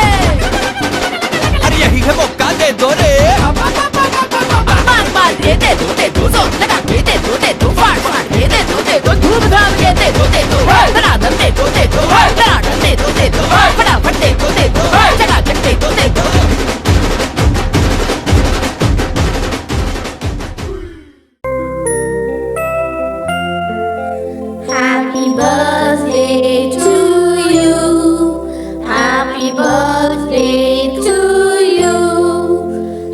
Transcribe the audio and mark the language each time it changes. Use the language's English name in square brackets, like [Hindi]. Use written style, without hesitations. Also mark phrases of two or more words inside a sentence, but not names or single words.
[Hindi] अरे यही है मौका दे दो रे। मार मार के दे दो जोर लगा के दे दो फाड़ फाड़ के दे दो धूमधाम के दे दो धड़ाधम दे दो धड़ाधम दे दो फटाफट दे दो चकाचक दे दो [English] Happy birthday to you. Happy birthday to you.